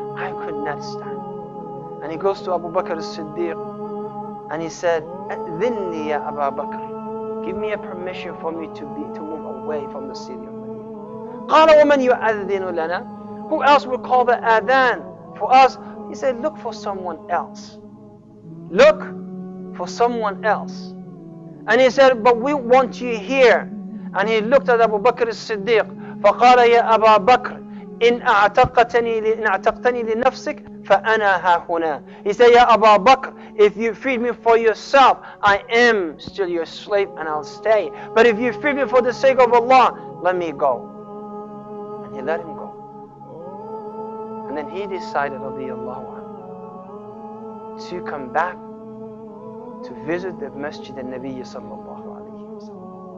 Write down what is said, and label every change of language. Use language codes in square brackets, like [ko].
[en] I could not stand. And he goes to Abu Bakr as-Siddiq and he said, [ar] "Adhinni ya Abu Bakr, [en] give me a permission for me to move away from the city of Medina." [ar] قال ومن يؤذن لنا? [en] Who else will call the adhan for us? He said, look for someone else. Look for someone else. And he said, but we want you here. And he looked at Abu Bakr as-Siddiq. [ar] فقال يا أبا بكر إن أعتقتني لنفسك فأنا ها هنا. [en] He said, Ya Abu Bakr, if you freed me for yourself, I am still your slave and I'll stay. But if you freed me for the sake of Allah, let me go. And he let him go. And then he decided, [ar] radiyallahu anhu, [en] to come back to visit the Masjid al-Nabi [ar] sallallahu alayhi wa sallam.